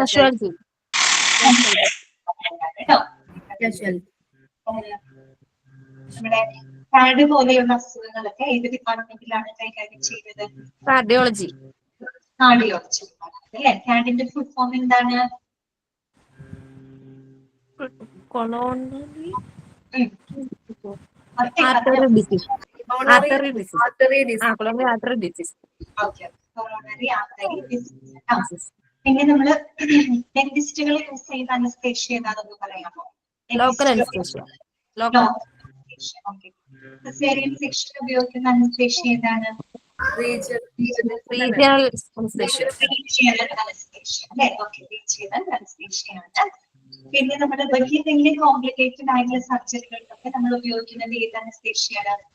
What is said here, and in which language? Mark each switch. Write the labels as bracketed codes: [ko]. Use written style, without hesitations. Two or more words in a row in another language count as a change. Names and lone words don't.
[en] Casualty. [ml] കേട്ടോ. [en] Casualty. [ml] നമ്മുടെ കാർഡ് പോലെയുള്ള അസുഖങ്ങളൊക്കെ ഏത് ഡിപ്പാർട്ട്മെന്റിലാണ് കൈകാര്യം ചെയ്യുന്നത്? [en] Cardiology. [ml] കാർഡിയോളജി അല്ലെ. കാർഡിന്റെ [en] full form [ml] എന്താണ്? [en] Coronary. Artery disease. Artery disease. Coronary artery disease. coronary artery disease. [ml] പിന്നെ നമ്മള് ഡെന്റിസ്റ്റുകൾ യൂസ് ചെയ്യുന്ന അനസ്തേഷ്യ ഏതാണെന്ന് പറയാമോ? [en] Local anesthesia. Local. [ml] സിസേറിയൻ സെക്ഷൻ ഉപയോഗിക്കുന്ന അനസ്തേഷ്യ ഏതാണ്? [en] Regional anesthesia. regional anesthesia [ml] അല്ലെ. ഓക്കെ, [en] regional anesthesia ആണ്. [ml] പിന്നെ നമ്മുടെ വലിയ കോംപ്ലിക്കേറ്റഡ് ആയിട്ടുള്ള സർജറികൾക്കൊക്കെ നമ്മൾ ഉപയോഗിക്കുന്നത് ഏത് അനസ്തേഷ്യയാണ്?